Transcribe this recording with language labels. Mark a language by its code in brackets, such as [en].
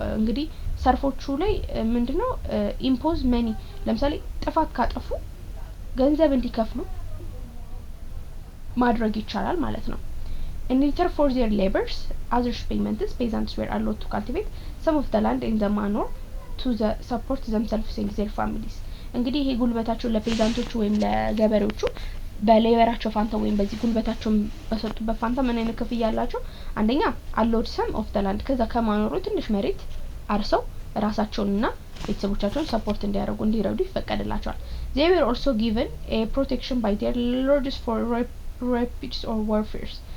[am] እንግዲህ ሰርፎቹ ላይ ምንድነው ኢምፖዝ መኒ ለምሳሌ ጥፋት ካጠፉ ገንዘብ እንዲከፍሉ ማድረግ ይቻላል ማለት ነው። [en] in return for their labors, other payments, peasants were allowed to cultivate some of the land in the manor to support themselves and their families. [am] እንግዲህ ይሄ ጉልበታቸው ለፔዛንቶቹ ወይም ለገበሬዎቹ በሌበራቸው ፋንታ ወይም በዚህ ጉልበታቸው በሰጡበት ፋንታ ምን አይነት ክፍያ ያላቸው? [en] አንደኛ allowed some of the land [am] ከዛ ከማኖሩ ትንሽ መሬት አርሰው ራሳቸውንና ቤተሰቦቻቸውን ሰፖርት እንዲረዱ ይፈቀድላቸዋል። [en] they were also given a protection by their lords for rapines or warfare.